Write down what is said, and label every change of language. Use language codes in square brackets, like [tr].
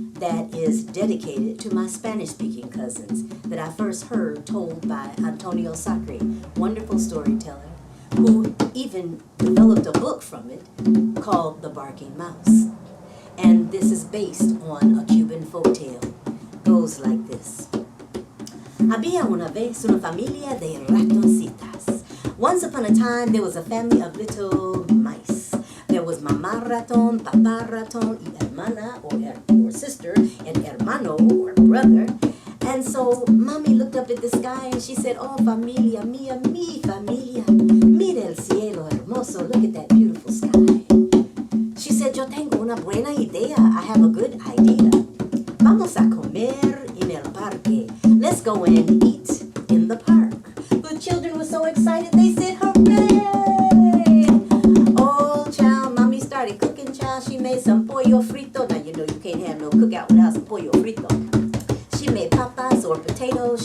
[en] that is dedicated to my Spanish-speaking cousins that I first heard told by Antonio Sacre, wonderful storyteller, who even developed a book from it called The Barking Mouse. And this is based on a Cuban folktale. Goes like this. [es] Había una vez una familia de ratoncitas. [en] Once upon a time, there was a family of little mice. There was [es] mamá ratón, papá ratón, y hermana, [en] or sister, and [es] hermano, [en] or brother. And so mommy looked up at the sky and she said, oh, [es] familia mía, mi familia. Mira el cielo hermoso. [en] Look at that beautiful sky. She said, [es] yo tengo una buena idea. [en] I have a good idea. [es] Vamos a comer en el parque. [en] Let's go and eat in the park. The children were so excited, they said, hooray! Oh, child, mommy started cooking, child. She made some pollo frito. Now, you know you can't have no cookout without some pollo frito. She made papas or potatoes.